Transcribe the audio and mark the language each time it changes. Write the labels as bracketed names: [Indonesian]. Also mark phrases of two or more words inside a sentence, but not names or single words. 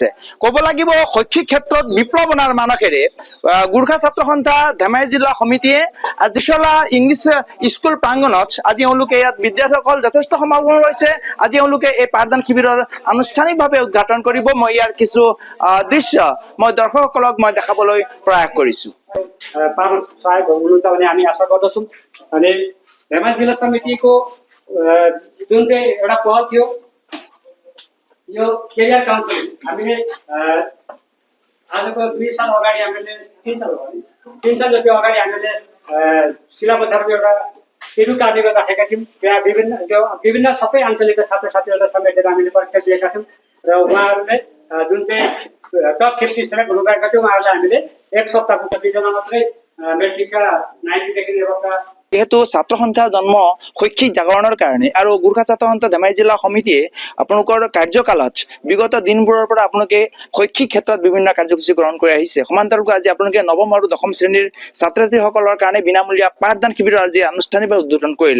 [Assamese] ক'ব লাগিব শৈক্ষিক ক্ষেত্ৰত বিপ্লৱ অনাৰ মানসেৰে গোৰ্খা ছাত্ৰ সন্থা ধেমাজি জিলা সমিতিয়ে আজি চলা ইংলিছ স্কুল প্ৰাংগণত আজি তেওঁলোকে ইয়াত বিদ্যাৰ্থীসকল যথেষ্ট সমাগম হৈছে। আজি তেওঁলোকে এই পাঠদান শিবিৰৰ আনুষ্ঠানিকভাৱে উদ্ঘাটন কৰিব। মই ইয়াৰ কিছু দৃশ্য মই দৰ্শকসকলক মই দেখাবলৈ [Nepali] प्रयास गरिछु। पावन सहायक हुनुहुन्छ भने हामी आशा गर्दछौँ। अनि धेमाजी जिल्ला समितिको जुन चाहिँ एउटा पहल थियो यो केरियर काउन्सिलिङ हामीले आजको 2 साल अगाडि हामीले 3 साल जति अगाडि हामीले शिलाबजारमा एउटा एडु कार्निभल राखेका थियौँ। त्यहाँ विभिन्न सबै आञ्चलिक छात्रछात्रीहरूलाई समेटेर हामीले परीक्षा दिएका थियौँ र उहाँहरूले जुन चाहिँ टप 50 सेलेक्ट हुनुभएका थियो उहाँहरूलाई हामीले एक सप्ताहको कतिजना मात्रै मेट्रिकका 90 देखि लेभलका [Assamese] যেহেতু ছাত্ৰ সন্থাৰ জন্ম শৈক্ষিক জাগৰণৰ কাৰণে আৰু গোৰ্খা ছাত্ৰ সন্থা ধেমাজি জিলা সমিতিয়ে আপোনালোকৰ কাৰ্যকালত বিগত দিনবোৰৰ পৰা আপোনালোকে শৈক্ষিক ক্ষেত্ৰত বিভিন্ন কাৰ্যসূচী গ্ৰহণ কৰি আহিছে। সমান্তৰালকৈ আজি আপোনালোকে নৱম আৰু দশম শ্ৰেণীৰ ছাত্ৰ ছাত্ৰীসকলৰ কাৰণে বিনামূলীয়া পাঠদান শিবিৰৰ আজি আনুষ্ঠানিকভাৱে উদ্বোধন কৰিলে।